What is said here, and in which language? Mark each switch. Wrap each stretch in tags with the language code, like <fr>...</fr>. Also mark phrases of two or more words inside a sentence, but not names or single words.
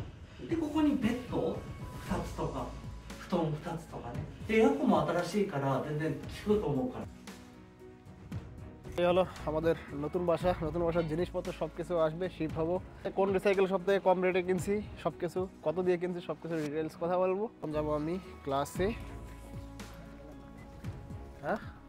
<ja>でここにベッド2つとか布団2つとかね。でエアコンも新しいから全然効くと思うから。</ja> <bn>এই হলো আমাদের নতুন বাসা, নতুন বাসার জিনিসপত্র সবকিছু আসবে, শিপ হবো। কোন রিসাইকেল সব থেকে কম রেটে কিনছি, সবকিছু কত দিয়ে কিনছি সবকিছু ডিটেলস কথা বলবো। এখন যাবো আমি ক্লাসে। হ্যাঁ</bn>